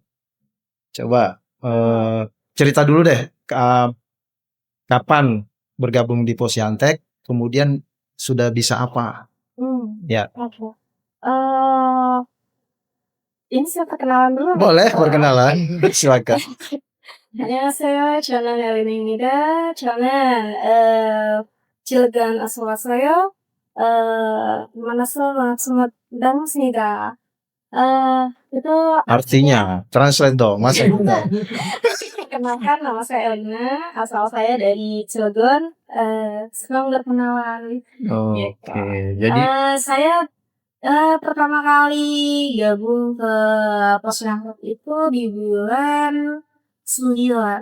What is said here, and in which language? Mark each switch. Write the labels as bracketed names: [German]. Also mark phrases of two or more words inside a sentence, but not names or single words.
[Indonesian] Coba cerita dulu deh kapan bergabung di Posyantek, kemudian sudah bisa apa? Ya. Ini saya perkenalan dulu. boleh perkenalan. Silakan. [Korean] 안녕하세요. 저는 엘린입니다. 저는 Cilegon asal 왔어요. 만나서 반갑습니다. [Indonesian] Itu Artinya, translate dong, Mas. Kenalkan, nama saya Elina, asal saya dari Cilegon. Senang berkenalan. Oke, jadi saya Pertama kali gabung ke Posyandu itu di bulan 9.